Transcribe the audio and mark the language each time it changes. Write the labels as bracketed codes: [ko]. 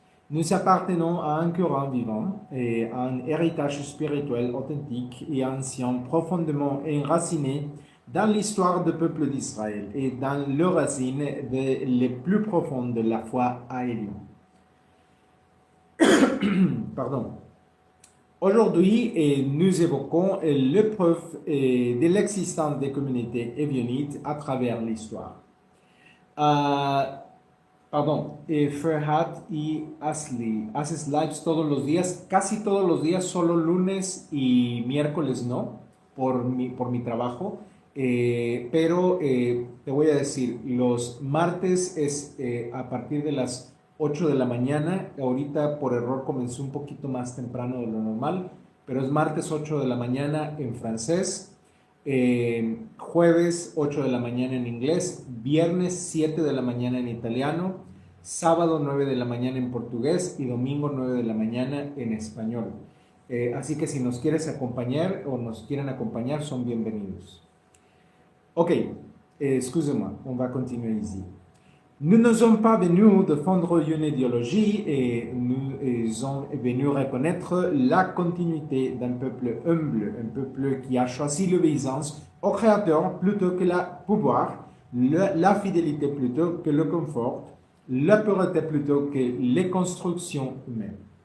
[fr] Nous appartenons à un courant vivant et à un héritage spirituel authentique et ancien profondément enraciné dans l'histoire du peuple d'Israël et dans les racines les plus profondes de la foi aérienne. Pardon. Aujourd'hui, nous évoquons l'épreuve de l'existence des communautés évionites à travers l'histoire. [es] Ferhat y Asli, haces lives todos los días, casi todos los días, solo lunes y miércoles no, por mi trabajo. Pero te voy a decir, los martes es a partir de las 8 de la mañana. Ahorita por error comencé un poquito más temprano de lo normal, pero es martes 8 de la mañana en francés, jueves 8 de la mañana en inglés, viernes 7 de la mañana en italiano, sábado 9 de la mañana en portugués y domingo 9 de la mañana en español. Así que si nos quieres acompañar o nos quieren acompañar, son bienvenidos. [fr] Ok, excusez-moi, on va continuer ici. Nous ne sommes pas venus défendre une idéologie et nous sommes venus reconnaître la continuité d'un peuple humble, un peuple qui a choisi l'obéissance au Créateur plutôt que le pouvoir, la fidélité plutôt que le confort, la pureté plutôt que les constructions humaines.